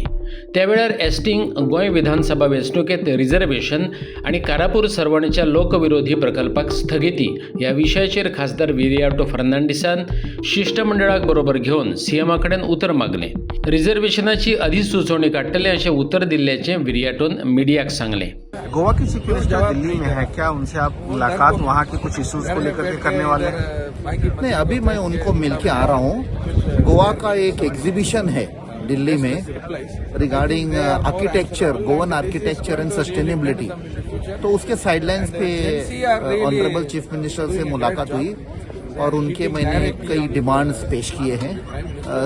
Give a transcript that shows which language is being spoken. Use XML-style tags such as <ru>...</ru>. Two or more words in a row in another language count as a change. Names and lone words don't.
<kok>त्या वेळार एसटींक गोंय विधानसभा वेंचणुकेंत रिझर्वेशन आणि कारापूर सरवणच्या लोकविरोधी प्रकल्पाक स्थगिती ह्या विशयाचेर खासदार विरयाटो फर्नांडीसान शिष्टमंडळाक बरोबर घेवन CMा कडेन उतर मागलें. रिझर्वेशनाची अधिसुचोवणी काडटले अशें उतर दिल्ल्याचें विरयाटोन मिडियाक सांगलें.</kok> <hi>गोवा की</hi> <en>chief minister</en> <hi>दिल्ली में है, क्या उनसे आप मुलाकात वहाँ के कुछ इश्यूज को लेकर के करने वाले हैं? नहीं, अभी मैं उनको मिल के आ रहा हूँ. गोवा का एक एग्जीबिशन है दिल्ली में</hi> <en>regarding architecture, Goan architecture and sustainability.</en> <hi>तो उसके साइडलाइंस पे</hi> <en>honourable chief minister</en> <hi>से मुलाकात हुई और उनके मैंने कई डिमांड्स पेश किए हैं.</hi>